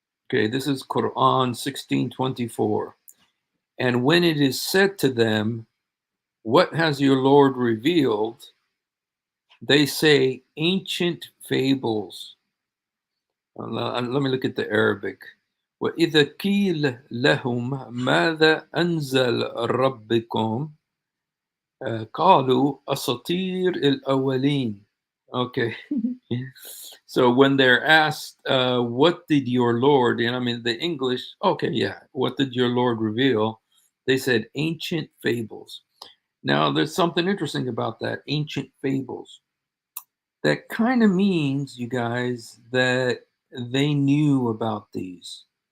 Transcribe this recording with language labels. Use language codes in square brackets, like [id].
[en] Okay, this is Quran 16:24. And when it is said to them, what has your Lord revealed? They say ancient fables. Let me look at the Arabic. [ar] وَإِذَا قِيلَ لَهُمْ مَاذَا أَنزَلَ رَبِّكُمْ قالوا أساطير الأولين. [en] Okay. So when they're asked, what did your Lord, and I mean the English, okay, yeah, what did your Lord reveal? They said ancient fables. Now there's something interesting about that, ancient fables. That kind of means, you guys, that they knew about these.